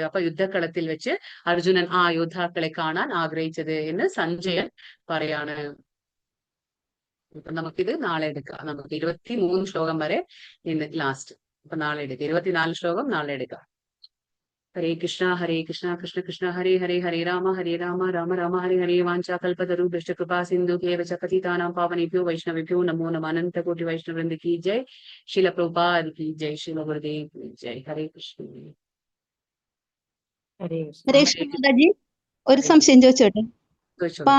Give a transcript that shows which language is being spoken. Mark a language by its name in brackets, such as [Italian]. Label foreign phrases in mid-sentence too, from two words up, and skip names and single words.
[Malayalam] അപ്പൊ യുദ്ധക്കളത്തിൽ വെച്ച് അർജുനൻ ആ യോദ്ധാക്കളെ കാണാൻ ആഗ്രഹിച്ചത് എന്ന് സഞ്ജയൻ പറയാണ്. അപ്പൊ നമുക്കിത് നാളെ എടുക്കാം. നമുക്ക് 23 ശ്ലോകം വരെ ഇന്ന് ലാസ്റ്റ്. അപ്പൊ നാളെ എടുക്കാം. 24 ശ്ലോകം നാളെ എടുക്കാം. ഹരേ കൃഷ്ണ കൃഷ്ണ കൃഷ്ണ ഹരേ ഹരേ, ഹരേ രാമ രാമ രാമ ഹരേ ഹരേ. [Sanskrit] വാഞ്ചാകൽപതരുഭ്യശ്ച കൃപാ സിന്ധുഭ്യേവ ച പതിതാനാം പാവനേഭ്യോ വൈഷ്ണവേഭ്യോ നമോ നമഃ. [Hindi] अनन्त कोटि वैष्णववृन्द की जय. श्रील प्रभुपाद की जय. श्रील गुरुदेव की जय. हरे कृष्ण. [Malayalam] ഹരേ കൃഷ്ണ മാതാജി, ഒരു സംശയം ചോദിച്ചോട്ടെ?